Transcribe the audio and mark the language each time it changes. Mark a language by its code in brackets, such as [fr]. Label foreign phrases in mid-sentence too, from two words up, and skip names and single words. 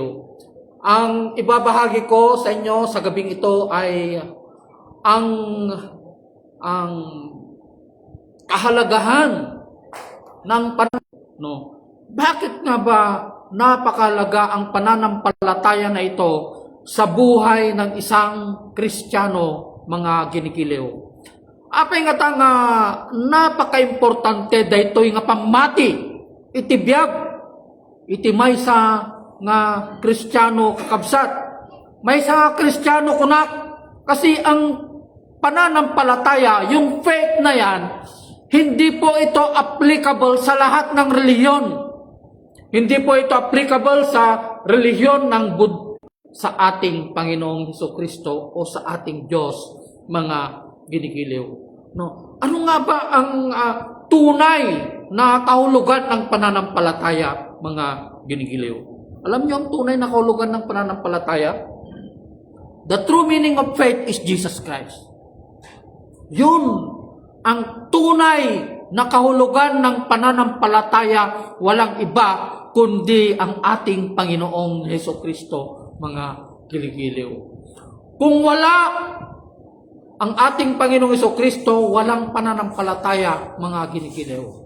[tl] Ang ibabahagi ko sa inyo sa gabing ito ay ang kahalagahan ng Bakit nga ba napakalaga ang pananampalataya na ito sa buhay ng isang Kristiyano, mga ginigiliw? [ilo] Apay nga ta nga napaka-importante daytoy nga pamati, itibiyag, iti maysa nga Kristiyano kakabsat. Maysa Kristiyano kunak, [tl] kasi ang pananampalataya, yung faith na yan, hindi po ito applicable sa lahat ng relihiyon. Hindi po ito applicable sa relihiyon ng sa ating Panginoong Hesukristo o sa ating Diyos, mga ginigiliw. No? Ano nga ba ang tunay na kahulugan ng pananampalataya, mga ginigiliw? Alam niyo ang tunay na kahulugan ng pananampalataya? [en] The true meaning of faith is Jesus Christ. [tl] Yun ang tunay na kahulugan ng pananampalataya, walang iba kundi ang ating Panginoong Hesukristo, mga giligiliw. Kung wala ang ating Panginoong Hesukristo, walang pananampalataya, mga giligiliw.